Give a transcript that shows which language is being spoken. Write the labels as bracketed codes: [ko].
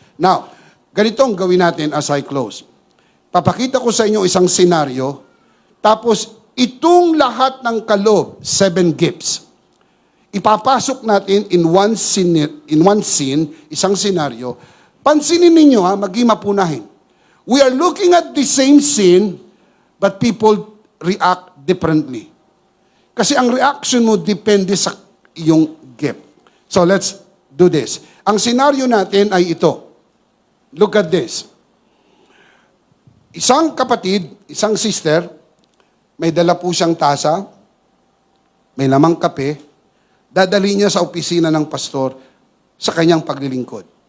[tl] Now, ganito ang gawin natin [en] as I close. [tl] Papakita ko sa inyo isang senaryo, tapos itong lahat ng kaloob, 7 gifts, ipapasok natin in one scene, isang senaryo. Pansinin ninyo ha, maging mapunahin. [en] We are looking at the same scene, but people react differently. [tl] Kasi ang reaction mo depende sa iyong gift. [en] So let's do this. [tl] Ang senaryo natin ay ito. [en] Look at this. [tl] Isang kapatid, isang sister, may dala po siyang tasa, may lamang kape, dadali niya sa opisina ng pastor sa kanyang paglilingkod.